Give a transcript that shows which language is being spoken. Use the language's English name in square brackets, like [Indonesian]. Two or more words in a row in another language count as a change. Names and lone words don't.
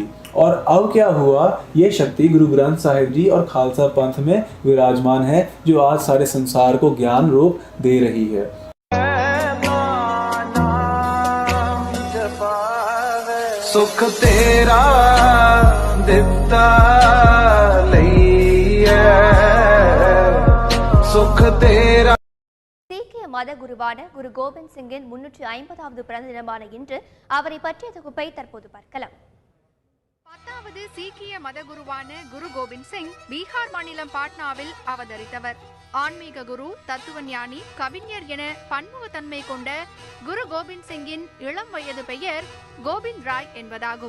[Hindi] और अब क्या हुआ, ये शक्ति गुरु ग्रंथ साहिब जी और खालसा पंथ में विराजमान है, जो आज सारे संसार को ज्ञान रूप दे रही है। [Punjabi] ਸੁਖ ਤੇਰਾ ਦਿਤਾ ਸੁਖ ਤੇਰਾ। [Tamil] சீக்கிய மத குருவான குரு கோபிந்த் சிங்கின் 350வது பிறந்த தினமான இன்று அவரை பற்றிய தொகுப்பை தற்போது பார்க்கலாம். 10வது சீக்கிய மத குருவான குரு கோபிந்த் சிங் பீகார் மாநிலம் பாட்னாவில் அவதரித்தவர். ஆன்மீக குரு, தத்துவ ஞானி, கவிஞர் என பன்முகத்தன்மை கொண்ட குரு கோபிந்த் சிங்கின் இளம் வயது பெயர் கோபிந்த் ராய் என்பதாகும்.